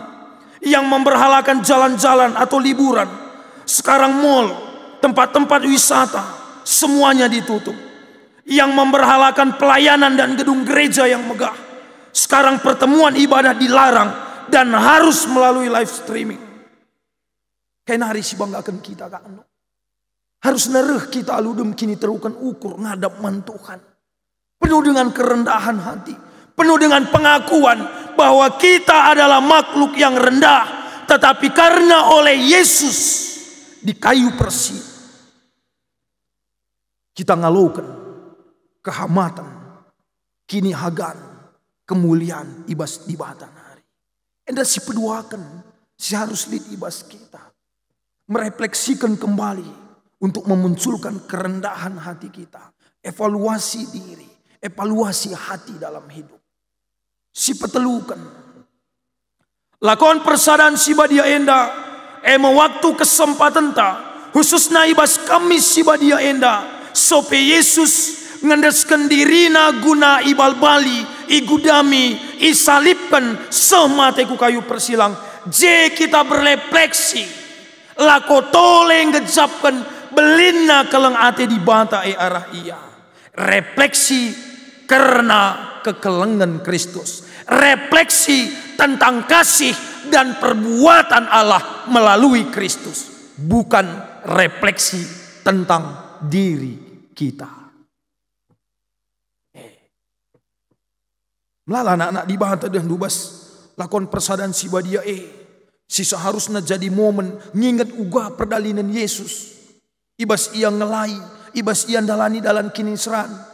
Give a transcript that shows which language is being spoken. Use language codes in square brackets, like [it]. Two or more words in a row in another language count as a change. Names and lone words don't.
[id] Yang memberhalakan jalan-jalan atau liburan, sekarang mall, tempat-tempat wisata, semuanya ditutup. Yang memberhalakan pelayanan dan gedung gereja yang megah, sekarang pertemuan ibadah dilarang dan harus melalui [en] live streaming. [btx] Kena hari si banggakan kita kan. Harus nereh kita aludem kini terukan ukur ngadap man Tuhan. [id] Penuh dengan kerendahan hati, penuh dengan pengakuan bahwa kita adalah makhluk yang rendah, tetapi karena oleh Yesus di kayu persi, kita [btx] ngalokan kehamatan, kini hagan, [id] kemuliaan [btx] ibas dibatan hari. Enda si peduakan, si harus lid ibas kita. [id] Merefleksikan kembali untuk memunculkan kerendahan hati kita. Evaluasi diri, evaluasi hati dalam hidup. [btx] Si petelukan. Lakon persadaan si badia enda, waktu kesempatan ta, khususnya ibas kami si badia enda, sope Yesus ngandaskan dirina guna ibal bali, igudami, isalipkan semate ku kayu persilang. Je kita berrefleksi, lako tole ngejapkan belina keleng ate di bata arah ia. [id] Refleksi karena kekelengan Kristus. Refleksi tentang kasih dan perbuatan Allah melalui Kristus. Bukan refleksi tentang diri kita. [btx] Melala anak-anak di bata dan dubas lakon persadaan si badia si [id] seharusnya jadi momen [btx] nginget uga perdalinan Yesus. Ibas ia ngelai, ibas ia dalani dalam kinisran.